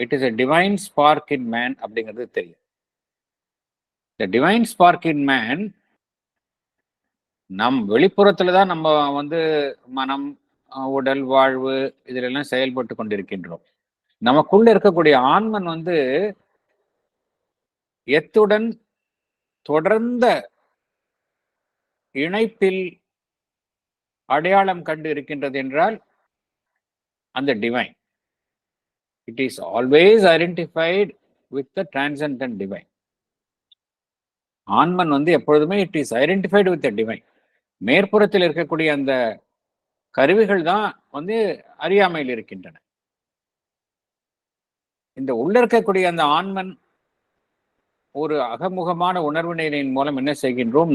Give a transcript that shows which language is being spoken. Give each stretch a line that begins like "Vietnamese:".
English: it is a divine spark in man
Tamil: அப்படிங்கிறது தெரியும். இந்த டிவைன் ஸ்பார்க் இன் மேன் நம் வெளிப்புறத்துல தான் நம்ம வந்து மனம், உடல், வாழ்வு இதிலெல்லாம் செயல்பட்டு கொண்டிருக்கின்றோம். நமக்குள்ள இருக்கக்கூடிய ஆன்மன் வந்து எத்துடன் தொடர்ந்த இணைப்பில் அடையாளம் கண்டு இருக்கின்றது என்றால் அந்த divine.
English: It is always identified with the transcendent divine.
Tamil: ஆன்மன் வந்து எப்பொழுதுமே
English: It is identified with the divine.
Tamil: மேற்புறத்தில் இருக்கக்கூடிய அந்த கருவிகள் தான் வந்து அறியாமையில் இருக்கின்றன. இந்த உள்ள இருக்கக்கூடிய அந்த ஆன்மன் ஒரு அகமுகமான உணர்வு நிலையின் மூலம் என்ன செய்கின்றோம்?